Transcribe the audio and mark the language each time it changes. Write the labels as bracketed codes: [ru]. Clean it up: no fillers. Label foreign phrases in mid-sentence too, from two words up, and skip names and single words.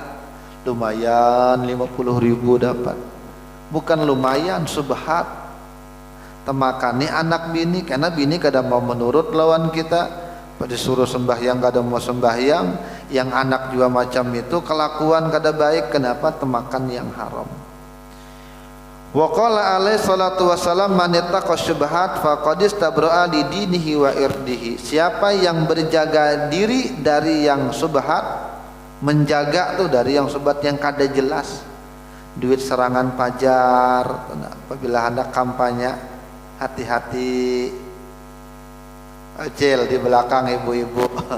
[bjn] Lumayan 50.000 dapat. Bukan lumayan, subhat. Temakani anak bini, karena bini kada mau menurut lawan kita. Disuruh sembahyang kada mau sembahyang, yang anak juga macam itu, kelakuan kada baik. Kenapa? Temakan yang haram. [ar] وقال عليه الصلاة والسلام من اتقى الشبهات فقد استبرأ لدينه وعرضه. [bjn] Siapa yang berjaga diri dari yang subhat, menjaga tuh dari yang subhat yang kada jelas, duit serangan pajar. Apabila hendak kampanye, hati-hati, acil di belakang ibu-ibu.